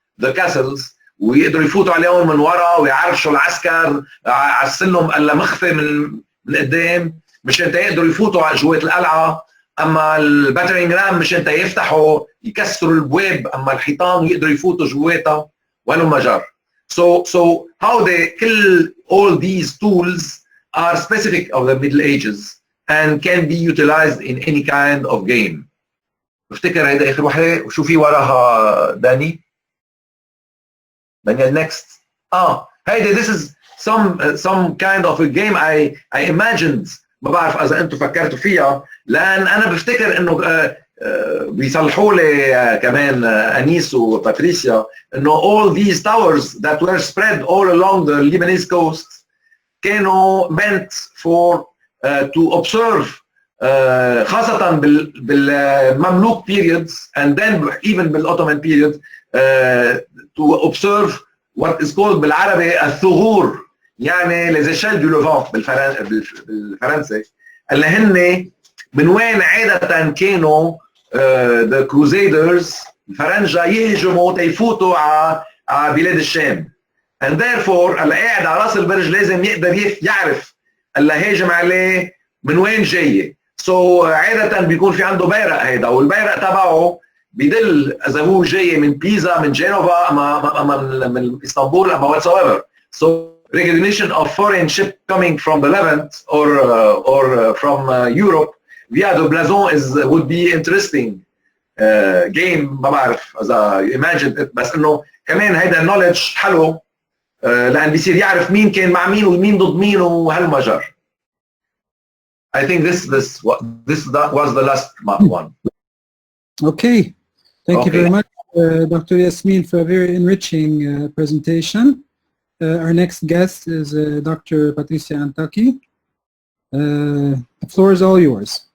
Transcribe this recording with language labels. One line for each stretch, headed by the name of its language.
English: the castles،
Arabic: ويقدروا يفوتوا عليهم من ورا ويعرشوا العسكر على السلم اللي مخفي من قدام مشان يقدروا يفوتوا جوات القلعه. اما الباترينج رام مشان يفتحوا يكسروا الابواب، اما الحيطان يقدروا يفوتوا جواتها ولو جر.
English: So how they kill all these tools are specific of the Middle Ages and can be utilized in any kind of game.
Arabic: بفتكر هيدا اخر وحده. وشو في وراها دانيال next. هيدا
English: this is some kind of a game I imagined.
Arabic: ما بعرف اذا انتم فكرتوا فيها، لان انا بفتكر انه بيصلحوا لي كمان انيس وباتريسيا انه
English: all these towers that were spread all along the Lebanese coast
Arabic: كانوا
English: meant for to observe
Arabic: خاصة بالمملوك
English: periods and then even
Arabic: بالأوتومان period
English: to observe what is called
Arabic: بالعربي الثغور، يعني
French: les échelles du Levant
Arabic: بالفرنسي، اللي هن من وين عادة كانوا
English: the crusaders
Arabic: الفرنجة يهجموا تيفوتوا على بلاد الشام.
English: and therefore
Arabic: اللي قاعد على راس البرج لازم يقدر يعرف اللي هاجم عليه من وين جاي. so عادة بيكون في عنده بيرق هيدا، والبيرق تبعه بيدل اذا هو جاي من بيزا من جنوبا اما من اسطنبول اما whatsoever.
English: so recognition of foreign ship coming from the Levant or from Europe via the blason would be interesting game.
Arabic: ما بعرف اذا
English: imagine it،
Arabic: بس انه كمان هيدا knowledge حلو لان بيصير يعرف مين كان مع مين ومين ضد مين وهالمجر.
English: I think this was the last one. Okay, thank you very much, Dr. Yasmin, for a very enriching presentation. Our next guest is Dr. Patricia Antaki. The floor is all yours.